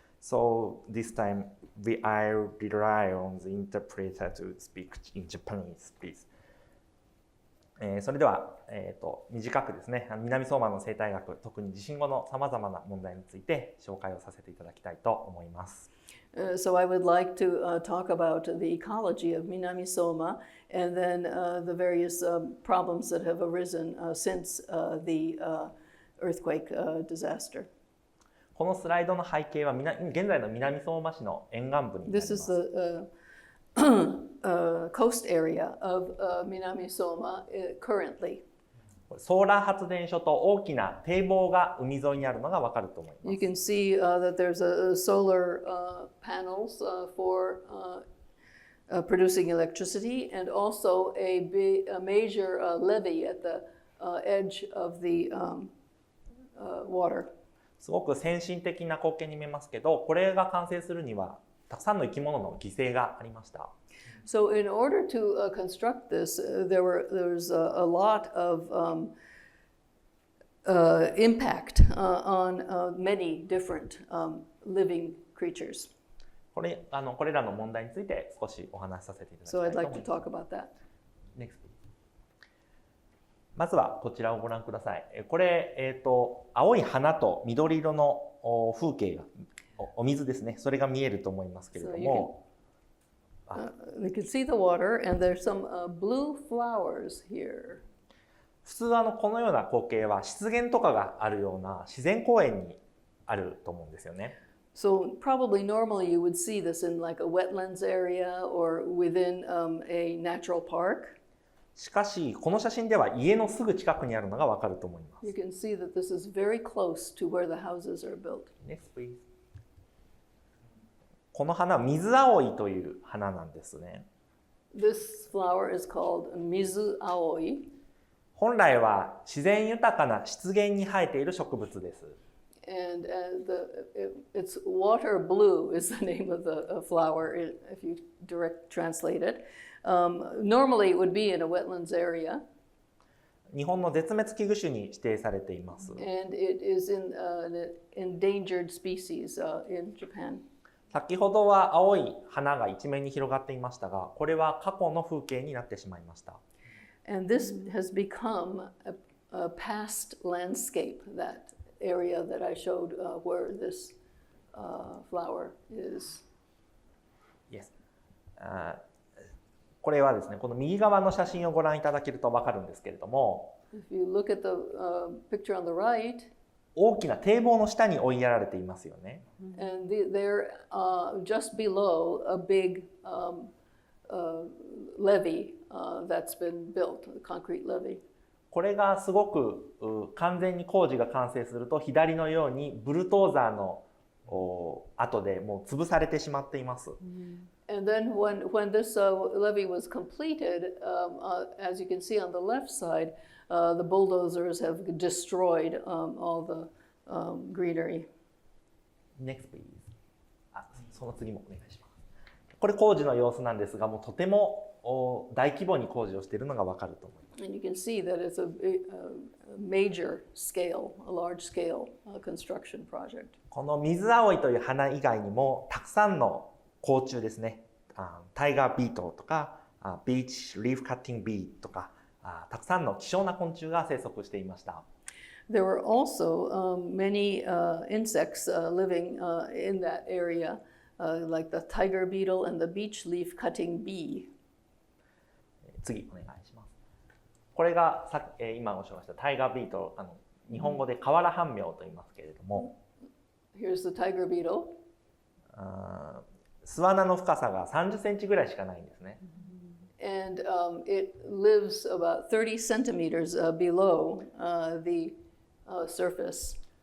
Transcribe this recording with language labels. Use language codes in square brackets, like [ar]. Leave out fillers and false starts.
[en] So this time I rely on the interpreter to speak in Japanese, please. [ja] それでは、短くですね、南相馬の生態学、特に地震後のさまざまな問題について紹介をさせていただきたいと思います。 [en] So I would like to talk about the ecology of Minami-soma and then the various problems that have arisen since the earthquake disaster. [ja] このスライドの背景は現在の南相馬市の沿岸部になります。 [en] This is the coast area of Minami-soma currently. [ja] ソーラー発電所と大きな堤防が海沿いにあるのがわかると思います。 [en] You can see that there's solar panels for producing electricity and also a major levee at the edge of the water. [ja] すごく先進的な光景に見えますけど、これが完成するにはたくさんの生き物の犠牲がありました。 [en] So in order to construct this, there's a lot of impact on many different living creatures. [ja] これらの問題について少しお話しさせていただきた [en] So [ja] い [en] I'd [ja] と思 [en] like [ja] い [en] to [ja] ます。 [en] talk about that. Next. [ja] まずはこちらをご覧ください。これ、青い花と緑色の風景が、お水ですね。それが見えると思いますけれども。 [en] You can see the water and there's some blue flowers here. [ja] 普通このような光景は湿原とかがあるような自然公園にあると思うんですよね。 [en] So probably normally you would see this in like a wetlands area or within a natural park. [ja] しかしこの写真では家のすぐ近くにあるのがわかると思います。 [en] You can see that this is very close to where the houses are built. Next, please. [ja] この花は水葵という花なんですね。 [en] This flower is called mizu aoi. [ja] 本来は自然豊かな湿原に生えている植物です。 [en] And it's water blue is the name of the flower if you direct translate it. Normally it would be in a wetlands area. [ja] 日本の絶滅危惧種に指定されています。 [en] And it is in an endangered species in Japan. [ja] 先ほどは青い花が一面に広がっていましたが、これは過去の風景になってしまいました。 [en] And this has become a past landscape, that area that I showed where this flower is. Yes. [ja] これはですね、この右側の写真をご覧いただけると分かるんですけれども、 [en] If you look at the picture on the right, [ja] 大きな堤防の下に追いやられていますよね。 [en] and they're just below a big levee that's been built, a concrete levee. [ja] これがすごく完全に工事が完成すると左のようにブルトーザーの後でもう潰されてしまっています。 [en] And then when this levee was completed, as you can see on the left side, the bulldozers have destroyed all the greenery. Next, please. [ja] その次もお願いします。これ工事の様子なんですが、もうとても大規模に工事をしているのがわかると思います。 [en] And you can see that it's a major scale, a large scale construction project. [ja] この水葵という花以外にもたくさんの甲虫ですね、タイガービートルとかビーチリーフカッティングビーとかたくさんの希少な昆虫が生息していました。 [en] There were also many insects living in that area, like the tiger beetle and the beech leaf cutting bee. [ja] 次お願いします。これが今ご紹介したタイガービートル、日本語で瓦半苗と言いますけれども、 [en] Here's the tiger beetle. [ja] 巣穴の深さが30センチぐらいしかないんですね。 [en] And it lives about 30 centimeters below the surface.